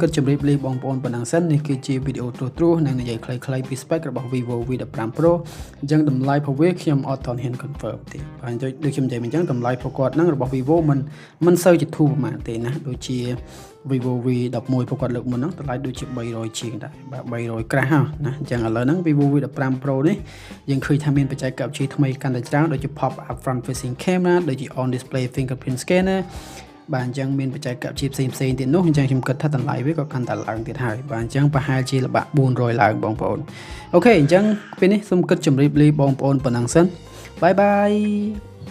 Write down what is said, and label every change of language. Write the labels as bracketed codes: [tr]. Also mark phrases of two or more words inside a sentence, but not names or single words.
[km] តជម្រាបលាបងប្អូនប៉ុណ្ណឹងសិននេះគឺជាវីដេអូត្រួសនិងនិយាយខ្លីៗពី spec របស់ Vivo V15 Pro អញ្ចឹងតម្លៃរបស់វាខ្ញុំអត់ទាន់ហ៊ាន confirm ទេបាទដូចខ្ញុំនិយាយអញ្ចឹងតម្លៃរបស់គាត់ហ្នឹងរបស់ Vivo មិនសូវជាធូរប្រហែលទេណាដូចជា Vivo V11 ពួកគាត់លើកមុនហ្នឹងតម្លៃដូចជា300ជាងដែរបាទ300ក្រាស់ណាអញ្ចឹងឥឡូវហ្នឹង Vivo V15 Pro នេះយើងឃើញថាមានបច្ចេកវិទ្យាថ្មីកាន់តែច្រើនដូចជា [en] pop up front facing camera [km] ដូចជា [en] on display fingerprint scanner [km] បាទអញ្ចឹងមានបច្ចេកវិទ្យាផ្សេងទៀតនោះអញ្ចឹងខ្ញុំគិតថាតម្លៃវាក៏កាន់តែឡើងទៀតហើយបាទអញ្ចឹងប្រហែលជាល្បាក់400ឡើងបងប្អូនអូខេអញ្ចឹងពេលនេះសូមគិតជម្រាបលាបងប្អូនប៉ុណ្ណឹងសិនបាយបាយ